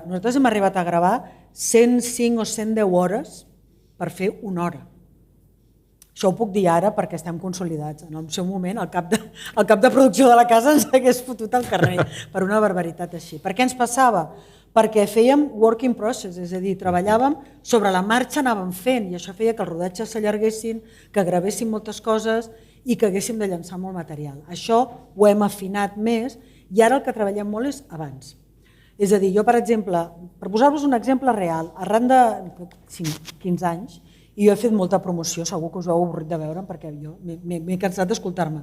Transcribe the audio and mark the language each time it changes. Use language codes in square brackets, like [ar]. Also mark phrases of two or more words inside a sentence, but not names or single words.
[ca] Nosaltres hem arribat a gravar 105 o 110 hores per fer una hora. Això ho puc dir ara perquè estem consolidats. En el seu moment, el cap de producció de la casa ens hagués fotut al carrer per una barbaritat així. Per què ens passava? Perquè fèiem [en] work in process, [ca] és a dir, treballàvem sobre la marxa, anàvem fent, i això feia que els rodatges s'allarguessin, que gravéssim moltes coses i que haguéssim de llançar molt material. Això ho hem afinat més i ara el que treballem molt és abans. És a dir, jo, per exemple, per posar-vos un exemple real, arran de 15 anys, i jo he fet molta promoció, segur que us ho heu avorrit de veure'm perquè jo m'he cansat d'escoltar-me.